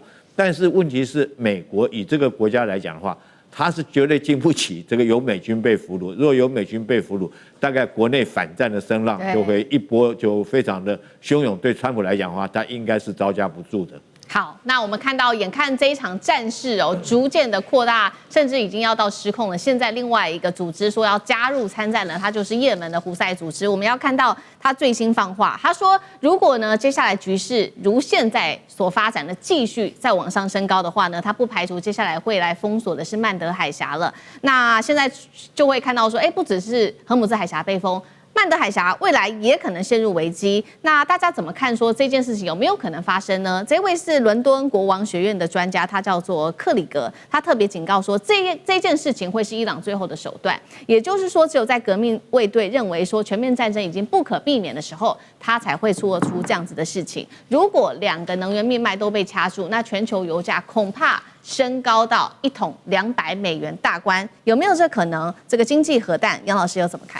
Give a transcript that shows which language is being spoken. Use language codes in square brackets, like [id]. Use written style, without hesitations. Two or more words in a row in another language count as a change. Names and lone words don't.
[zh] 但是問題是，美國以這個國家來講的話，它是絕對經不起這個有美軍被俘虜。如果有美軍被俘虜，大概國內反戰的聲浪就會一波就非常的洶湧。對川普來講的話，他應該是招架不住的。好，那我們看到，眼看這一場戰事哦，逐漸的擴大，甚至已經要到失控了。現在另外一個組織說要加入參戰了，它就是也門的胡塞組織。我們要看到他最新放話，他說，如果呢接下來局勢如現在所發展的繼續再往上升高的話呢，他不排除接下來會來封鎖的是曼德海峽了。那現在就會看到說，不只是荷姆茲海峽被封。曼德海峽未來也可能陷入危機，那大家怎麼看？說這件事情有沒有可能發生呢？這位是倫敦國王學院的專家，他叫做克里格，他特別警告說，這件事情會是伊朗最後的手段，也就是說，只有在革命衛隊認為說全面戰爭已經不可避免的時候，他才會做出這樣子的事情。如果兩個能源命脈都被掐住，那全球油價恐怕升高到1桶$200大關，有沒有這可能？這個經濟核彈，楊老師又怎麼看？